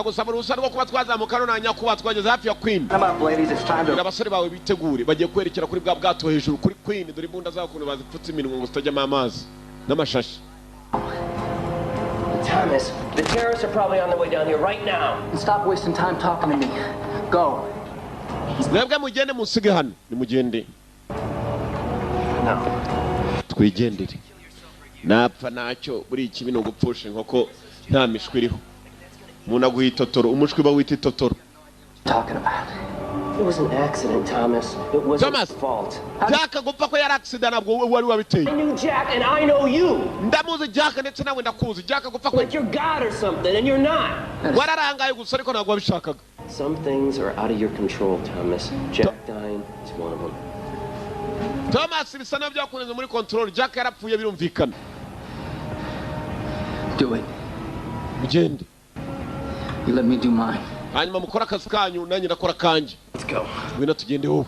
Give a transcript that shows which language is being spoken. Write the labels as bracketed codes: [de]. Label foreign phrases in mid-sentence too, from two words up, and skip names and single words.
[en] Come up, ladies. It's time to... Thomas, the terrorists are probably on their way down here right now. And stop wasting time talking to me. Go. No. [rw] Twigendere. Napfa nacyo buri ikibi no gupfusha inkoko nta mishwi iriho. Umuntu aguhitotoro, umushwi ba wita itotoro. [en] Talking about. It was an accident, Thomas. It wasn't his fault. [rw] Jack gupfa ko yari accident nabwo wari wabiteye. [en] I knew Jack and I know you. [rw] Ndamuzi Jack ndetse nawe ndakuzi. Jack gupfa ko [en] like you're God or something and you're not. [rw] Wararangaye gusa ariko ntabwo wabishakaga. [en] Some things are out of your control, Thomas. Jack dying is one of them. [rw] Thomas bisa nabyo yakunze muri control. Jack yarapfuye birumvikana. [en] Do it. [rw] Ugende. [en] You let me do mine. [rw] Hanyuma mukora akazi kanyu nanjye ndakora kanje. [en] Let's go. [rw] Wina tugende wowe.